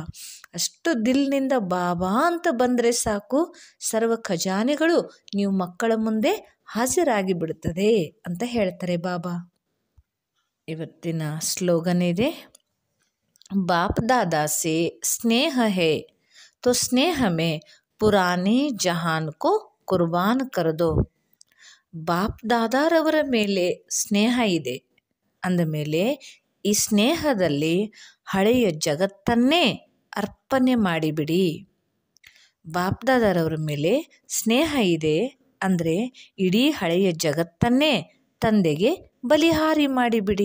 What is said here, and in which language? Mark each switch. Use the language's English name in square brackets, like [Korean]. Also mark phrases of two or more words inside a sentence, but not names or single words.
[Kannada] ಅಷ್ಟು ದಿಲ್ನಿಂದ ಬಾಬಾ ಅಂತ ಬಂದರೆ ಸಾಕು, ಸರ್ವ ಖಜಾನೆಗಳು ನೀವು ಮಕ್ಕಳ ಮುಂದೆ ಹಾಜರಾಗಿ ಬಿಡುತ್ತದೆ ಅಂತ ಹೇಳ್ತಾರೆ ಬಾಬಾ. ಇವತ್ತಿನ ಸ್ಲೋಗನ್ ಇದೆ, [Hindi] बाप दादा से स्नेह है तो स्नेह में पुराने जहान को कुर्बान कर दो. [Kannada] ಬಾಪ್ ದಾದಾರವರ ಮೇಲೆ ಸ್ನೇಹ ಇದೆ ಅಂದಮೇಲೆ ಈ ಸ್ನೇಹದಲ್ಲಿ ಹಳೆಯ ಜಗತ್ತನ್ನೇ ಅರ್ಪಣೆ ಮಾಡಿಬಿಡಿ. ಬಾಪ್ ದಾದಾರವರ ಮೇಲೆ ಸ್ನೇಹ ಇದೆ ಅಂದರೆ ಇಡೀ ಹಳೆಯ ಜಗತ್ತನ್ನೇ ತಂದೆಗೆ ಬಲಿಹಾರಿ ಮಾಡಿಬಿಡಿ.